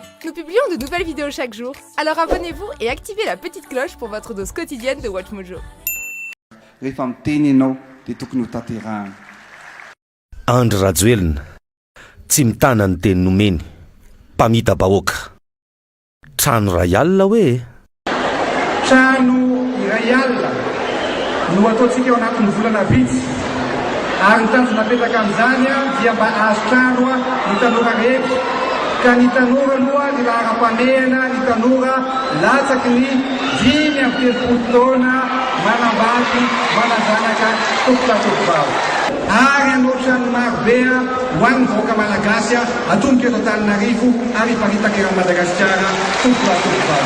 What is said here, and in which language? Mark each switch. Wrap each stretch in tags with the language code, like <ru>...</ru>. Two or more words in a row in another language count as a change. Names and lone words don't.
<fr>Nous publions de nouvelles vidéos chaque jour, alors abonnez-vous et activez la petite cloche pour votre dose quotidienne de WatchMojo.</fr> <mg>Andry Rajoelina tsy mitana ny teny nomeny mpamita bahoaka trano ray alina hoe trano iray alina no ataontsika eo anatin'ny volana vitsy ary ny tanjona napetaka amin'izany dia mba azo trano ny tanora rehetra ka ny tanora aloha ny laharam-pamehana ny tanora latsaky ny 5 taona manambady manazanaka tokotatovao ary anoatra ny marobe ho an'ny vahoaka malagasy atomboka eto Antananarivo ary iparitaka eran'i Madagasikara tokotatovao.</mg>